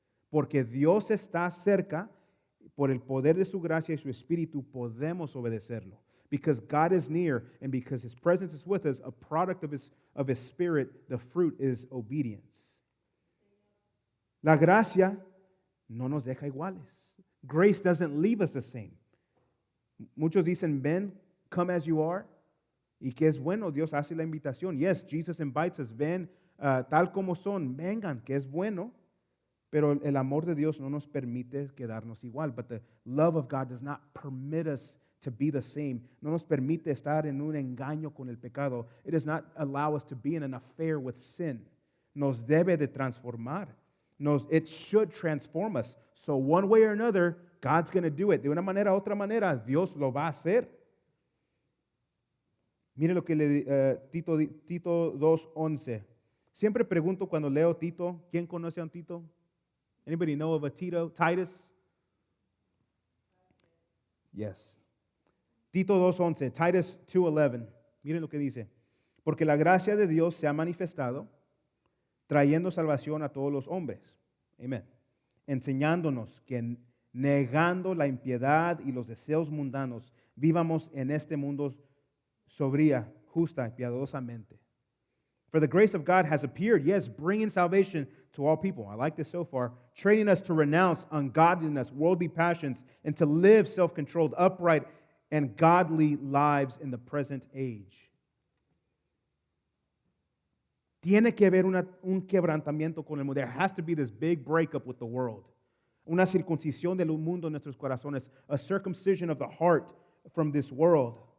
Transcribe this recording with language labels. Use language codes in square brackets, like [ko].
[es] Porque Dios está cerca, por el poder de su gracia y su espíritu podemos obedecerlo. [en] Because God is near and because his presence is with us, a product of his spirit, the fruit is obedience. [es] La gracia no nos deja iguales. [en] Grace doesn't leave us the same. [es] Muchos dicen, ven, [en] come as you are. [es] Y que es bueno, Dios hace la invitación. [en] Yes, Jesus invites us, [es] ven tal como son, vengan, que es bueno. Pero el amor de Dios no nos permite quedarnos igual. [en] But the love of God does not permit us to be the same. [es] No nos permite estar en un engaño con el pecado. [en] It does not allow us to be in an affair with sin. [es] Nos debe de transformar. [en] It should transform us. So one way or another, God's going to do it. [es] De una manera u otra manera, Dios lo va a hacer. Mire lo que Tito 2:11. Siempre pregunto cuando leo Tito, ¿quién conoce a un Tito? [en] Anybody know of a Tito? Titus? [es] Yes. Tito 2:11, Titus 2:11. Miren lo que dice. Porque la gracia de Dios se ha manifestado, trayendo salvación a todos los hombres. Amén. Enseñándonos que negando la impiedad y los deseos mundanos, vivamos en este mundo sobria, justa y piadosamente. [en] For the grace of God has appeared, yes, bringing salvation to all people. I like this so far. Training us to renounce ungodliness, worldly passions, and to live self-controlled, upright, and godly lives in the present age. [es] Tiene que haber un quebrantamiento con el mundo. [en] There has to be this big breakup with the world. [es] Una circuncisión del mundo en nuestros corazones. [en] A circumcision of the heart from this world.